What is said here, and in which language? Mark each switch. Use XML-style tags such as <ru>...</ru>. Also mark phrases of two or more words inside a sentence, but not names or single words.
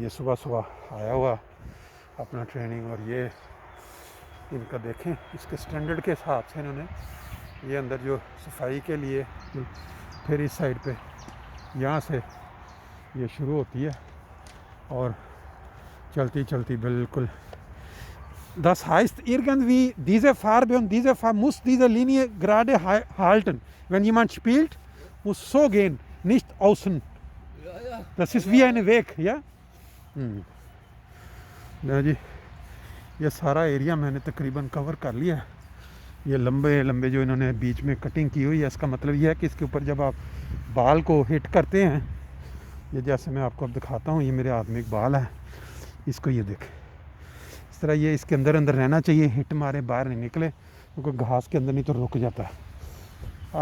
<ur>یہ صبح صبح آیا ہوا اپنا ٹریننگ، اور یہ ان کا دیکھیں اس کے سٹینڈرڈ کے حساب سے انہوں نے یہ اندر جو صفائی کے لیے، پھر اس سائڈ پہ یہاں سے یہ شروع ہوتی ہے اور چلتی چلتی بالکل</ur> <de>Das heißt irgendwie, diese Farbe und diese Farbe muss diese Linie gerade halten. Wenn jemand spielt, muss so gehen, nicht außen. Das ist wie ein Weg, ja?</de> <ur>جی یہ سارا ایریا میں نے تقریباً کور کر لیا ہے۔ یہ لمبے لمبے جو انہوں نے بیچ میں کٹنگ کی ہوئی ہے، اس کا مطلب یہ ہے کہ اس کے اوپر جب آپ بال کو ہٹ کرتے ہیں، یہ جیسے میں آپ کو اب دکھاتا ہوں، یہ میرے ہاتھ میں ایک بال ہے، اس کو یہ دیکھیں، اس طرح یہ اس کے اندر رہنا چاہیے، ہٹ مارے باہر نہیں نکلے، کیونکہ گھاس کے اندر نہیں تو رک جاتا ہے۔</ur>